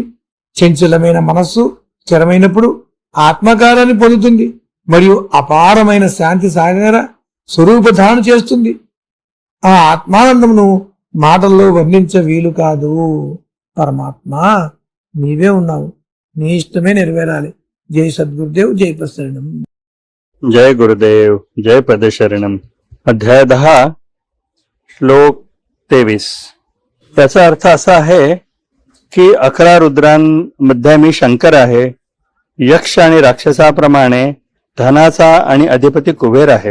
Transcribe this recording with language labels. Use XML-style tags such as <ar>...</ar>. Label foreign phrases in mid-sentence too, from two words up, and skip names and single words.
<te>చంచలమైన మనస్సు స్థిరమైనప్పుడు ఆత్మకారాన్ని పొందుతుంది మరియు అపారమైన శాంతి సాగర స్వరూపధారణ చేస్తుంది. ఆ ఆత్మానందమును మాటల్లో వర్ణించ వీలు కాదు. పరమాత్మ నీవే ఉన్నావు, నీ ఇష్టమే నెరవేరాలి. జై సద్గురుదేవ్, జై ప్రసరణం.</te> <mr>जय गुरुदेव, जय पदशरणम. अध्याय 10 श्लोक 23. त्याचा अर्थ असा आहे की 11 रुद्रांमध्ये मी शंकर आहे. यक्ष आणि राक्षसाप्रमाणे धनाचा आणि अधिपती कुबेर आहे.</mr>